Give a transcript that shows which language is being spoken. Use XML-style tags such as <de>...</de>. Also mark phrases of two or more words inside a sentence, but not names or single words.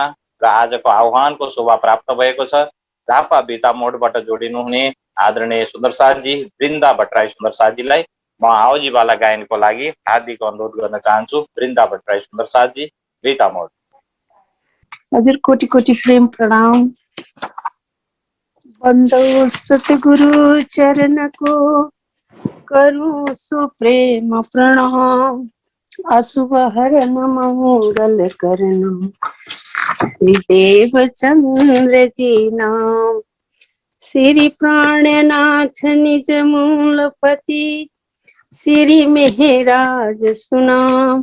<ne>र आजको आह्वानको शोभा प्राप्त भएको छ झापा बिता मोडबाट जोडिनुहुने आदरणीय सुन्दर साथी वृन्दा भट्टराई सुन्दर साथीलाई म आओजीवाला गायनको लागि हार्दिक अनुरोध गर्न चाहन्छु। वृन्दा भट्टराई सुन्दर साथी, बिता मोड। हजुर, कोटि कोटि प्रेम प्रणाम।</ne> <hi>बन्दो सतगुरु चरणको करूं सुप्रेम प्रणाम। अशुभ हरण मंगल करण, श्री देव चंद्र जी नाम। श्री प्राणनाथ निज मूलपति, श्री मेहराज सुनाम।</hi>